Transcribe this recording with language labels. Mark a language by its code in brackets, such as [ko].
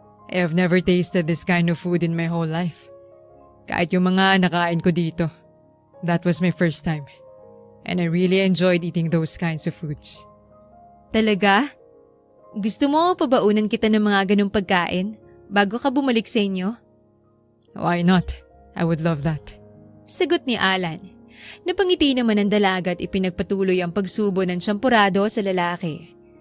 [en] I have never tasted this kind of food in my whole life. [tl] Kahit yung mga nakain ko dito. [en] That was my first time. And I really enjoyed eating those kinds of foods. [tl] Talaga? Gusto mo pabaunan kita ng mga ganong pagkain bago ka bumalik sa inyo? [en] Why not? I would love that. [tl] Sagot ni Alan. Napangiti naman ang dalaga at ipinagpatuloy ang pagsubo ng tsampurado sa lalaki.